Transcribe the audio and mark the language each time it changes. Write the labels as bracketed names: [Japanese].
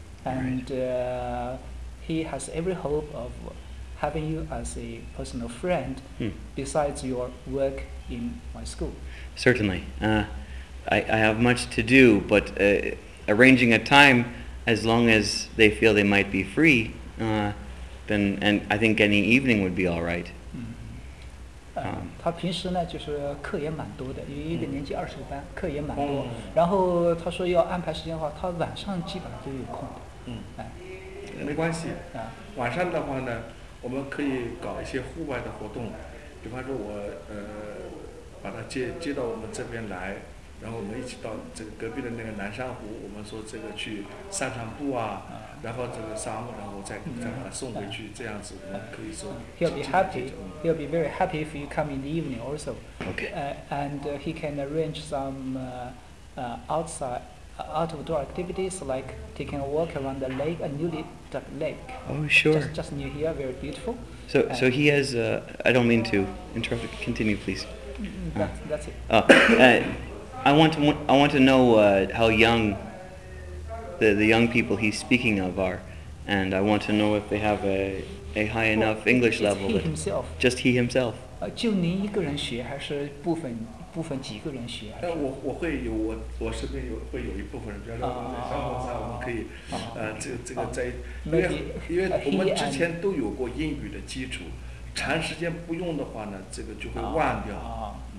[English] And he has every hope of having you as a personal friend besides your work in my school. Certainly. I have much to do, but... arranging a time, as long as they feel they might be free, then and I think any evening would be all right. [Chinese] 他平时呢就是课也蛮多的，有一个年级二十个班，课也蛮多。然后他说要安排时间的话，他晚上基本上都有空的。没关系。晚上的话呢，我们可以搞一些户外的活动，比方说我把他接到我们这边来。然后我们一起到这个隔壁的那个南山湖，我们说这个去散散步啊，然后这个沙漠，然后再把它送回去，这样子我们可以说。 [English] He'll be happy. He'll be very happy if you come in the evening also. Okay. And he can arrange some outdoor activities like taking a walk around the lake, a newly dug lake. Oh, sure. Just near here, very beautiful. So he has. I don't mean to interrupt. Continue, please. That's it. I want to know how young the young people he's speaking of are, and I want to know if they have a high enough English level. He himself. Just he himself. [Chinese] 就您一个人学，还是部分几个人学？我会有我身边会有一部分人，比方说在生活上我们可以这个在因为我们之前都有过英语的基础，长时间不用的话呢，这个就会忘掉。